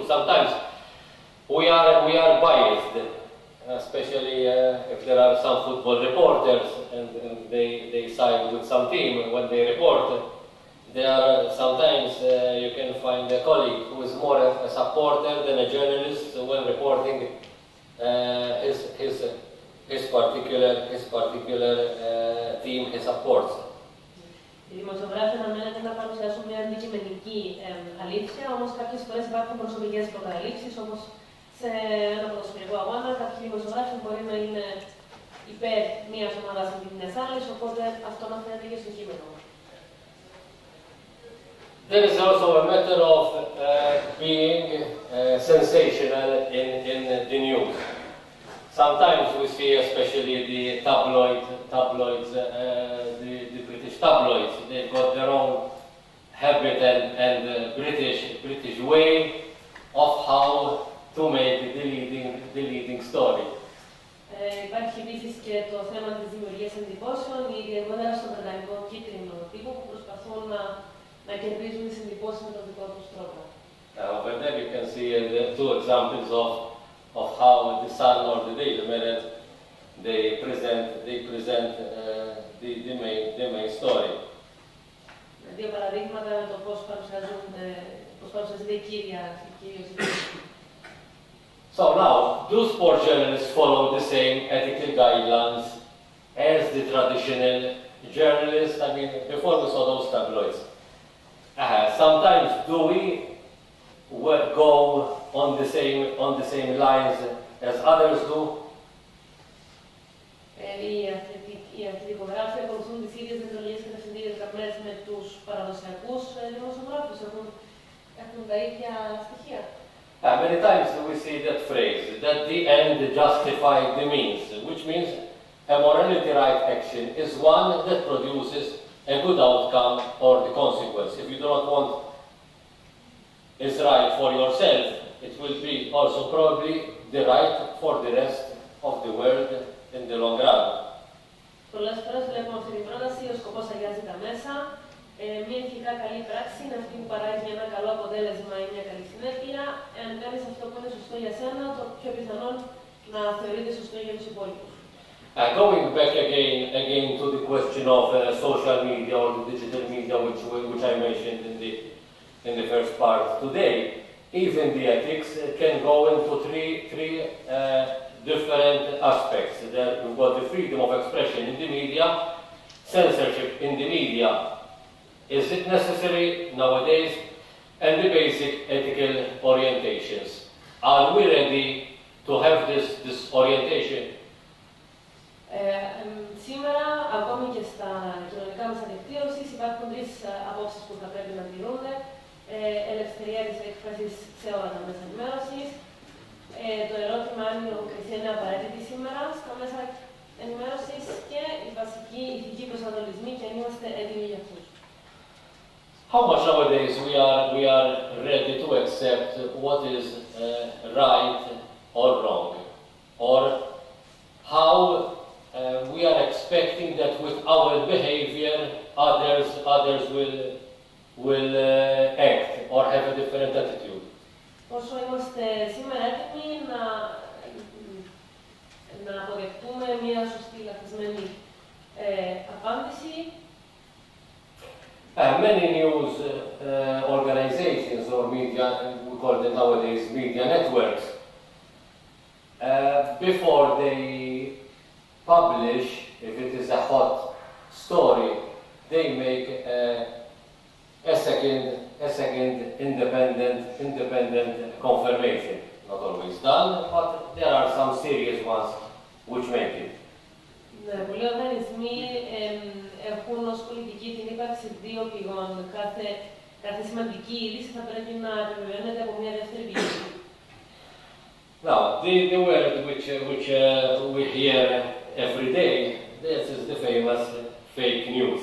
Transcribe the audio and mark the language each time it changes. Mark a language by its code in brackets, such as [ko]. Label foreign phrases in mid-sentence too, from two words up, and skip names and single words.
[en] Sometimes we are biased, especially if there are some football reporters and they side with some team when they report. There are sometimes you can find a colleague who is more a supporter than a journalist when reporting his particular team he supports. [el] Οι δημοσιογράφοι αναμένεται να παρουσιάσουν μια αντικειμενική αλήθεια, όμως κάποιες φορές υπάρχουν προσωπικές προκαταλήψεις, όπως σε ένα ποδοσφαιρικό αγώνα, κάποιοι δημοσιογράφοι μπορεί να είναι υπέρ μιας ομάδας αντί μιας άλλης, οπότε αυτό αναφέρεται και στο κείμενο. [en] There is also a matter of being sensational in the news. Sometimes we see, especially the tabloids, the British tabloids, they've got their own habit and British way of how to make the leading story. [el] Υπάρχει επίσης και το θέμα της δημιουργίας εντυπώσεων, ιδιαίτερα στον βρετανικό κίτρινο τύπο που προσπαθούν να κερδίζουν τις εντυπώσεις με τον δικό τους τρόπο. [en] But then you can see the two examples of how the Sun or the Daily Mirror they present the main story. [el] Δύο παραδείγματα με το πώς παρουσιάζεται η κύρια. [en] So now, do sport journalists follow the same ethical guidelines as the traditional journalists? I mean, before we saw those tabloids. Sometimes do we go on the same lines as others do? [el] Οι αθλητικογράφοι ακολουθούν τις ίδιες διοντολογίες και κατευθυντήριες γραμμές με τους παραδοσιακούς δημοσιογράφους, έχουν τα ίδια στοιχεία. [en] Many times we see that phrase, that the end justifies the means, which means a morality right action is one that produces a good outcome or the consequence. If you do not want is right for yourself, it will be also probably the right for the rest of the world in the long run. [el] Πολλές φορές βλέπουμε αυτή την πρόταση, ο σκοπός αγιάζει τα μέσα. Μια ηθικά καλή πράξη είναι αυτή που παράγει ένα καλό αποτέλεσμα ή μια καλή συνέπεια. Εάν κάνεις αυτό που είναι σωστό για σένα, το πιο πιθανόν να θεωρείται σωστό για τους υπόλοιπους. [en] Going back again to the question of social media or the digital media, which I mentioned in the first part today, even the ethics can go into three different aspects. There we've got the freedom of expression in the media, censorship in the media. Is it necessary nowadays? And the basic ethical orientations. Are we ready to have this orientation? [el] Σήμερα, ακόμη και στα κοινωνικά μέσα δικτύωσης, υπάρχουν τρεις απόψεις που θα πρέπει να τηρούνται. Ελευθερία της έκφρασης σε όλα τα μέσα ενημέρωσης. Το ερώτημα αν η λογοκρισία είναι απαραίτητη σήμερα στα μέσα ενημέρωσης και οι βασικοί ηθικοί προσανατολισμοί και αν είμαστε έτοιμοι για αυτούς. [en] How much nowadays we are ready to accept what is right or wrong, or how we are expecting that with our behavior others will act or have a different attitude. [el] Πόσο είμαστε σήμερα έτοιμοι να αποδεχτούμε μια σωστή λαθασμένη απάντηση. [en] Many news organizations or media, we call them nowadays media networks, before they publish, if it is a hot story, they make a second independent confirmation. Not always done, but there are some serious ones which make it. [el] Πολλοί οργανισμοί έχουν ως πολιτική την ύπαρξη δύο πηγών κάθε κάθε σημαντική είδηση θα πρέπει να επιβεβαιώνεται από μια δεύτερη πηγή. [en] Now, the word which we hear every day, this is the famous fake news.